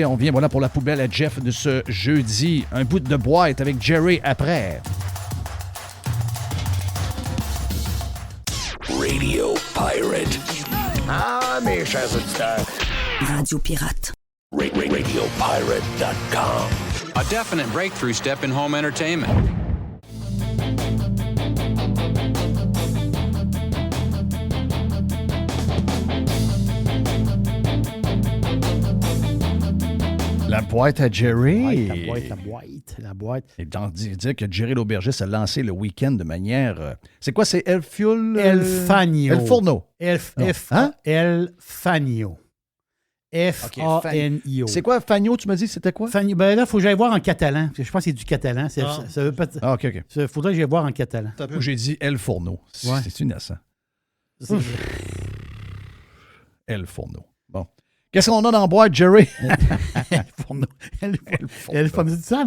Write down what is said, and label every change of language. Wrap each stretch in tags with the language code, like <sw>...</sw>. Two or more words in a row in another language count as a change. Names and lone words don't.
<fr>On vient voilà pour la poubelle à Jeff de ce jeudi. Un bout de boîte avec Jerry après. Radio Pirate. Ah, mes chers auditeurs. Radio Pirate. RadioPirate.com.</fr> <en>A definite breakthrough step in home entertainment.</en> <fr>La boîte à Jerry. La boîte. Et dire que Jerry l'aubergiste a lancé le week-end de manière... c'est quoi, c'est El Fuel? El Fagno. El Forno. El Fagno. F-A-N-I-O. C'est quoi, Fagno, tu m'as dit, c'était quoi? Fagno. Ben là, il faut que j'aille voir en catalan. Parce que je pense que c'est du catalan. Ça veut pas... Ah, OK. Il faudrait que j'aille voir en catalan. J'ai dit El Forno. Ouais. C'est innocent. El Forno. Bon. Qu'est-ce qu'on a dans la boîte, Jerry? El Forno. El Forno. C'est ça, non?</fr>